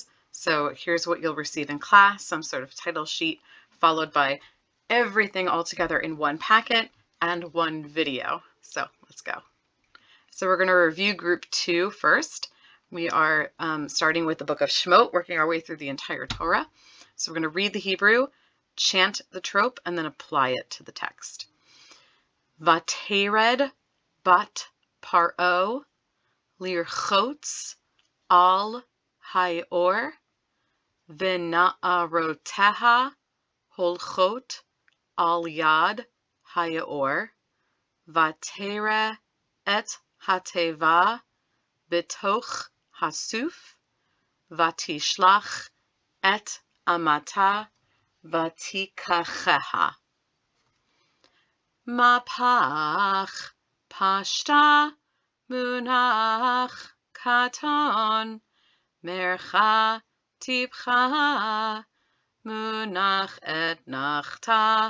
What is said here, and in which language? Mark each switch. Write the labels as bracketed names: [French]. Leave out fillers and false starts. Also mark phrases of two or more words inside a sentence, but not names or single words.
[English] So here's what you'll receive in class, some sort of title sheet, followed by everything all together in one packet and one video. So let's go. So we're going to review group 2 first. We are starting with the book of Shemot, working our way through the entire Torah. So we're going to read the Hebrew, chant the trope, and then apply it to the text. [Hebrew] ותרד בת פרעה לרחץ על היאר ונערתיה הלכת על יד היאר ותרא את התבה בתוך הסוף ותשלח את אמתה ותקחה. מהפך פשטא מונח קטן מרכא טפחא מונח אתנחתא.